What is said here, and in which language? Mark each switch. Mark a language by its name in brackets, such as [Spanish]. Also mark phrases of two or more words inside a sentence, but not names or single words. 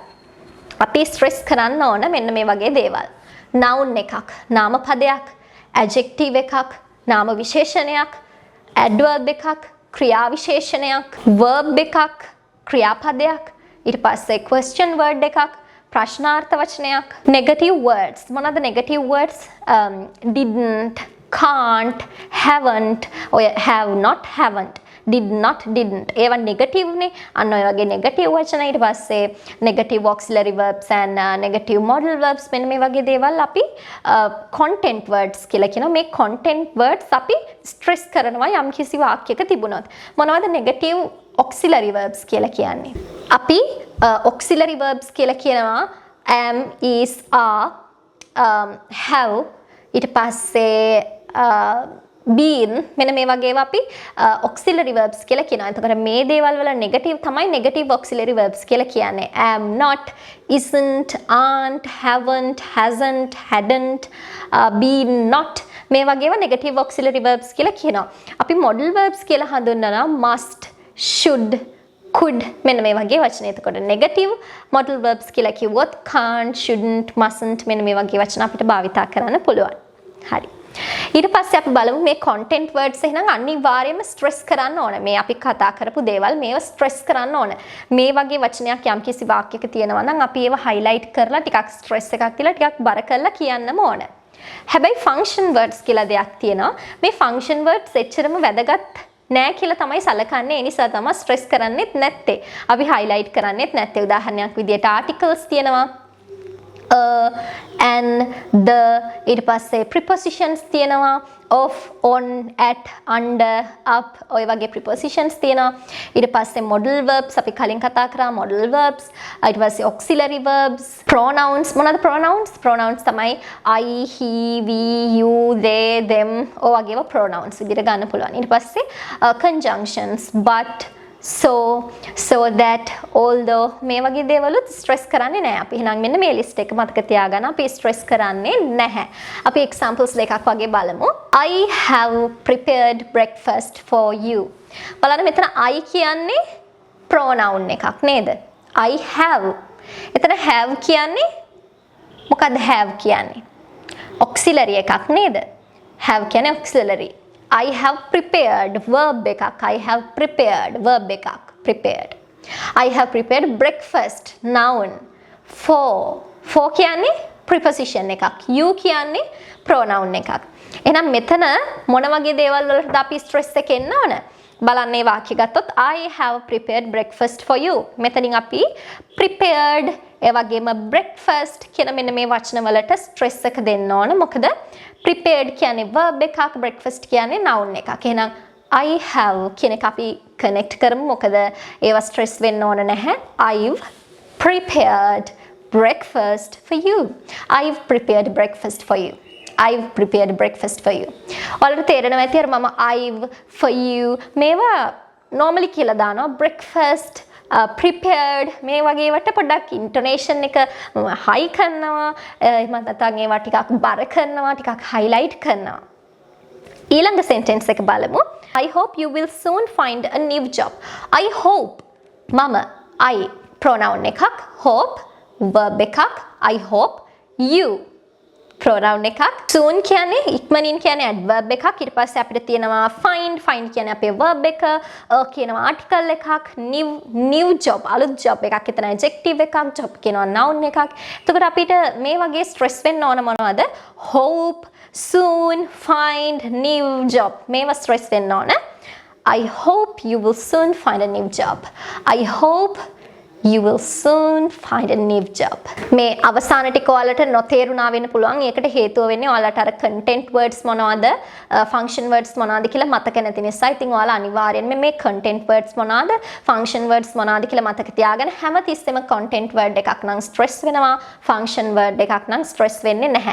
[Sinhala] අපි stress කරන්න ඕන මෙන්න මේ වගේ දේවල්. noun එකක්, නාම පදයක්, adjective එකක්, නාම විශේෂණයක්, adverb එකක් ක්‍රියා විශේෂණයක් verb එකක් ක්‍රියාපදයක් ඊට පස්සේ [English] question word [Sinhala] එකක් ප්‍රශ්නාර්ථ වචනයක් [English] negative words [Sinhala] මොනවාද [English] negative words didn't can't haven't or have not haven't did not didn't [Sinhala] ඒවා negative නේ අන්න ඔය වගේ negative වචන ඊට පස්සේ [English] negative auxiliary verbs and negative modal verbs [Sinhala] මෙන්න මේ වගේ දේවල් අපි [English] content words [Sinhala] කියලා කියනවා මේ [English] content words [Sinhala] අපි stress කරනවා යම් කිසි වාක්‍යයක තිබුණොත් මොනවද [English] negative auxiliary verbs [Sinhala] කියලා කියන්නේ අපි [English] auxiliary verbs [Sinhala] කියලා කියනවා [English] am is are have [Sinhala] ඊට පස්සේ been මෙන්න මේ වගේ ඒවා අපි [English] auxiliary verbs [Sinhala] කියලා කියනවා. එතකොට මේ දේවල් වල negative තමයි [English] negative auxiliary verbs [Sinhala] කියලා කියන්නේ. [English] am not, isn't, aren't, haven't, hasn't, hadn't, been not [Sinhala] මේ වගේ ඒවා [English] negative auxiliary verbs [Sinhala] කියලා කියනවා. අපි [English] modal verbs [Sinhala] කියලා හඳුන්වනවා [English] must, should, could [Sinhala] මෙන්න මේ වගේ වචන. එතකොට [English] negative modal verbs [Sinhala] කියලා කිව්වොත් [English] can't, shouldn't, mustn't [Sinhala] මෙන්න මේ වගේ වචන අපිට භාවිතා කරන්න පුළුවන්. හරි. ඊට පස්සේ අපි බලමු මේ [English] content words [Sinhala] එහෙනම් අනිවාර්යයෙන්ම stress කරන්න ඕන. මේ අපි කතා කරපු දේවල් මේව stress කරන්න ඕන. මේ වගේ වචනයක් යම්කිසි වාක්‍යයක තියෙනවා නම් අපි ඒව highlight කරලා ටිකක් stress එකක් දීලා ටිකක් බර කරලා කියන්නම ඕන. හැබැයි [English] function words [Sinhala] කියලා දෙයක් තියෙනවා. මේ [English] function words [Sinhala] එච්චරම වැදගත් නෑ කියලා තමයි සලකන්නේ. ඒ නිසා තමයි stress කරන්නේත් නැත්තේ. අපි highlight කරන්නේත් නැත්තේ. උදාහරණයක් විදියට articles තියෙනවා. and the ඊට පස්සේ prepositions තියෙනවා [English] of on at under up [Sinhala] ඔය වගේ prepositions තියෙනවා ඊට පස්සේ [English] modal verbs [Sinhala] අපි කලින් කතා කරා [English] modal verbs [Sinhala] ඊට පස්සේ [English] auxiliary verbs pronouns [Sinhala] මොනවාද pronouns තමයි [English] I he we you they them [Sinhala] ඔය වගේ ඒවා pronouns විදිහට ගන්න පුළුවන් ඊට පස්සේ [English] conjunctions but so that although [Sinhala] මේ වගේ දේවලුත් stress කරන්නේ නැහැ. අපි එහෙනම් මෙන්න මේ list එක මතක තියාගන්න. අපි stress කරන්නේ නැහැ. අපි examples දෙකක් වගේ බලමු. [English] I have prepared breakfast for you. [Sinhala] බලන්න මෙතන I කියන්නේ pronoun එකක් නේද? I have. එතන have කියන්නේ මොකක්ද have කියන්නේ? auxiliary එකක් නේද? have කියන්නේ auxiliary. [English] I have prepared [Sinhala] verb එකක්. [English] I have prepared [Sinhala] verb එකක්. [English] prepared. I have prepared breakfast noun. [Sinhala] For කියන්නේ preposition එකක්. You කියන්නේ pronoun එකක්. එහෙනම් මෙතන මොන වගේ දේවල් වලටද අපි stress එක එන්න ඕන? බලන්න මේ වාක්‍ය ගත්තොත් [English] I have prepared breakfast for you. [Sinhala] මෙතනින් අපි prepared ඒ වගේම breakfast කියන මෙන්න මේ වචන වලට stress එක දෙන්න ඕන. මොකද prepared කියන්නේ verb එකක්, breakfast කියන්නේ noun එකක්. එහෙනම් [English] I have [Sinhala] කියන එක අපි connect කරමු. මොකද ඒවා stress වෙන්න ඕන නැහැ. [English] I've prepared breakfast for you. I've prepared breakfast for you. I've prepared breakfast for you. [Sinhala] ඔයාලට තේරෙනවා ඇති අර මම [English] I've for you [Sinhala] මේවා normally කියලා දානවා [English] breakfast prepared [Sinhala] මේ වගේ වට පොඩ්ඩක් intonation එක high කරනවා එහෙම නැත්නම් ඒවා ටිකක් බර කරනවා ටිකක් highlight කරනවා. ඊළඟ sentence එක බලමු. [English] I hope you will soon find a new job. I hope [Sinhala] මම I pronoun එකක් [English] hope verb [Sinhala] එකක් [English] I hope you pronoun [Sinhala] එකක් soon කියන්නේ ඉක්මනින් කියන්නේ adverb එකක් ඊට පස්සේ අපිට තියෙනවා [English] find කියන්නේ [Sinhala] අපේ verb එක කියනවා article එකක් [English] new job [Sinhala] අලුත් job එකක් එතන adjective එකක් job කියනවා noun එකක් එතකොට අපිට මේ වගේ stress වෙන්න ඕන මොනවද [English] hope soon find new job [Sinhala] මේවා stress වෙන්න ඕන [English] I hope you will soon find a new job I hope you will soon find a new job. [Sinhala] මේ අවසාන ටික ඔයාලට නොතේරුණා වෙන්න පුළුවන්. ඒකට හේතුව වෙන්නේ ඔයාලට අර [English] content words [Sinhala] මොනවද, [English] function words [Sinhala] මොනවද කියලා මතක නැති නිසා. ඉතින් ඔයාලා අනිවාර්යෙන්ම මේ [English] content words [Sinhala] මොනවද, [English] function words [Sinhala] මොනවද කියලා මතක තියාගෙන හැමතිස්සෙම [English] content word [Sinhala] එකක් නම් stress වෙනවා, [English] function word [Sinhala] එකක් නම් stress වෙන්නේ නැහැ.